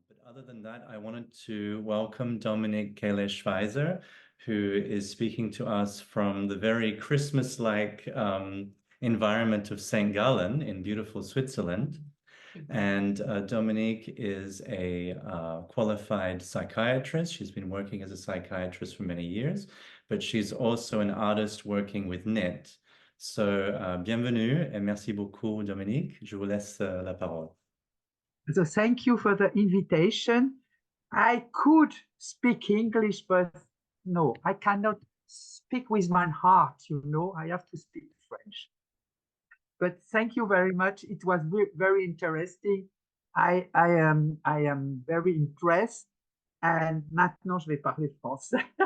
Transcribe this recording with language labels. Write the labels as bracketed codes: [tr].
[en] Other than that, I wanted to welcome Dominique Kayler-Schweizer, who is speaking to us from the very Christmas-like environment of St. Gallen in beautiful Switzerland. And Dominique is a qualified psychiatrist. She's been working as a psychiatrist for many years, but she's also an artist working with knit. [fr] So, bienvenue et merci beaucoup, Dominique. Je vous laisse la parole. [en] So thank you for the invitation. I could speak English, but no, I cannot speak with my heart, you know, I have to speak French. But thank you very much. It was very interesting. I am very impressed. [fr] And maintenant, je vais parler français.